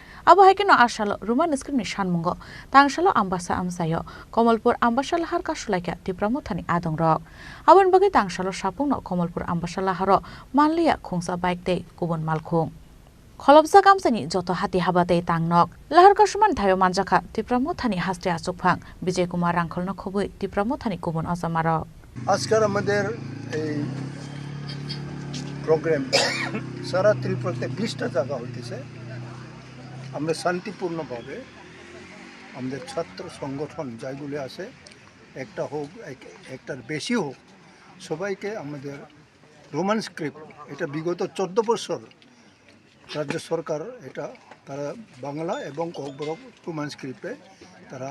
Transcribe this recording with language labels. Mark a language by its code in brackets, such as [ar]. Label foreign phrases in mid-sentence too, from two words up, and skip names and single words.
[trp] abo haikeno ashalo roman script ni sanmungo tangshalo ambasa amsayo Komalpur ambasa lahar kasulaika Tripura thani adong rok abon bagi tangshalo sapungno Komalpur ambasa laharo manliya khungsa bike te kubon malkhung Kholobsa kamsani joto hati habate tangnok lahar kasuman thayo manjaka Tripura thani hastre achukphang Bijay Kumar Rangkholno khobui Tripura thani kubon asamaro [bn] আজকের আমাদের এই প্রোগ্রাম সারা ত্রিপুরাতে 20টা জায়গা হইতেছে আমরা শান্তিপূর্ণভাবে আমাদের ছাত্র সংগঠন যাইগুলি আছে একটা হোক একটার বেশি হোক সবাইকে আমাদের [en] Roman script [bn] এটা বিগত 14 বছর রাজ্য সরকার এটা তারা বাংলা এবং kokborok [en] Roman script [bn] তারা